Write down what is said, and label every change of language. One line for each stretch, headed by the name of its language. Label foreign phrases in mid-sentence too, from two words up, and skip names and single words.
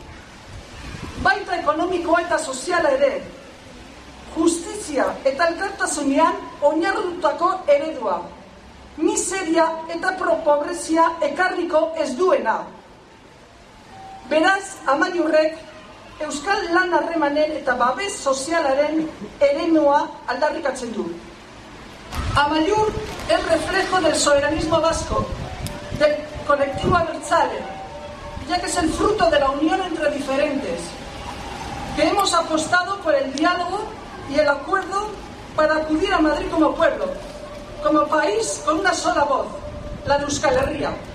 Basque: Baita ekonomikoa eta soziala ere, justizia eta elkartasunean oinarritutako eredua, miseria eta pobrezia ekarriko ez duena. Beraz, Amaiurrek Euskal lan harremanen eta babes sozialaren eremua aldarrikatzen du.
Spanish: Amaiur es reflejo del soberanismo vasco, del colectivo abertzale, ya que es el fruto de la unión entre diferentes, que hemos apostado por el diálogo y el acuerdo para acudir a Madrid como pueblo, como país con una sola voz, la de Euskal Herria.